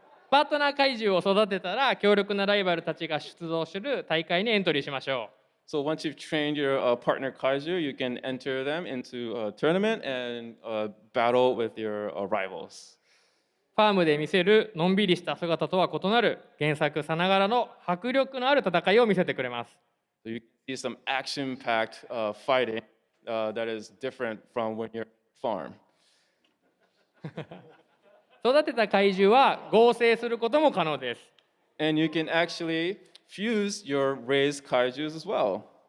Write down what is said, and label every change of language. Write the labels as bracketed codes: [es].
[ja] パートナー怪獣を育てたら強力なライバルたちが出場する大会にエントリーしましょう。 [en] So once you've trained your partner kaiju, you can enter them into a tournament and battle with your rivals. [ja] ファームで見せるのんびりした姿とは異なる原作さながらの迫力のある戦いを見せてくれます。 [en] So you see some action-packed fighting that is different from when you're farm. [ja] 育てた怪獣は合成することも可能です。 [en] And you can actually fuse your raised kaijus as well.